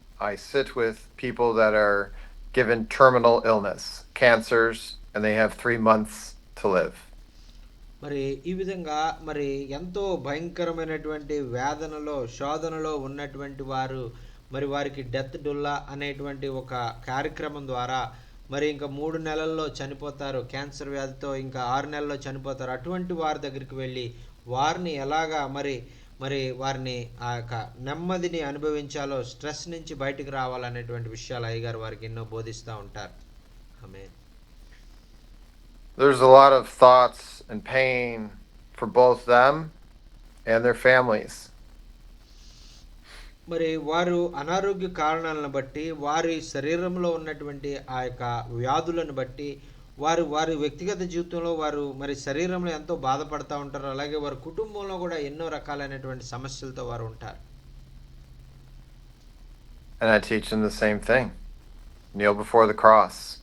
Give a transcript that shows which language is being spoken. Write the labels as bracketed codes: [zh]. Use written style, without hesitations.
[en] I sit with people that are given terminal illness, cancers, and they have 3 months to live. [te] మరి ఈ విధంగా మరి ఎంతో భయంకరమైనటువంటి వేదనలో శోధనలో ఉన్నటువంటి వారు మరి వారికి డెత్ డుల్లా అనేటువంటి ఒక కార్యక్రమం ద్వారా మరి ఇంకా 3 నెలల్లో చనిపోతారు, క్యాన్సర్ వ్యాధితో ఇంకా 6 నెలల్లో చనిపోతారు. అటువంటి వారి దగ్గరికి వెళ్ళి వారిని ఎలాగా మరి మరి వారిని ఆ యొక్క నెమ్మదిని అనుభవించాలో, స్ట్రెస్ నుంచి బయటికి రావాలనేటువంటి విషయాలు అయ్యగారు వారికి ఎన్నో బోధిస్తూ ఉంటారు. ఆమేన్. [en] There's a lot of thoughts and pain for both them and their families. [te] మరి వారు అనారోగ్య కారణాలను బట్టి వారి శరీరంలో ఉన్నటువంటి ఆ యొక్క వ్యాధులను బట్టి వారి వ్యక్తిగత జీవితంలో వారు మరి శరీరంలో ఎంతో బాధపడతా ఉంటారు. అలాగే వారి కుటుంబంలో కూడా ఎన్నో రకాలైనటువంటి సమస్యలతో వారు ఉంటారు. [en] And I teach them the same thing. Kneel before the cross.